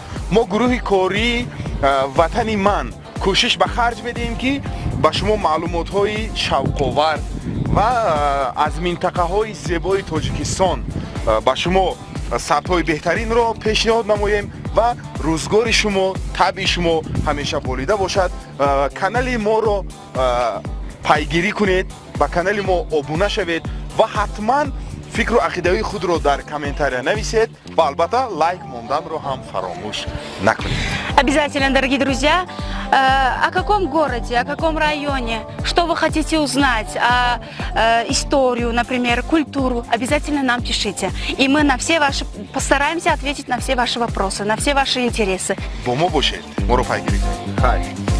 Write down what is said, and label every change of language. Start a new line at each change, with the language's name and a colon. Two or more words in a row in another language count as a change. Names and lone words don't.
Tajik: мо гурӯҳи кории ватани ман кӯшиш ба харҷ медиҳем ки ба шумо маълумотҳои шавқовар ва аз минтақаҳои зебои Тоҷикистон ба шумо сабтҳои беҳтаринро пешниҳод намоем ва рӯзгори шумо, таби шумо ҳамеша болида бошад. канали моро пайгирӣ кунед, ба канали мо обуна шавед ва ҳатман фикру ақидаи худро дар комментария нависед ва албатта лайк монданро ҳам фаромӯш накунед.
Russian: Обязательно, дорогие друзья, о каком городе, о каком районе, что вы хотите узнать, историю, например, культуру, обязательно нам пишите. И мы постараемся ответить на все ваши вопросы, на все ваши интересы.
Tajik: Бо мо бошед, моро пайгирӣ кунед.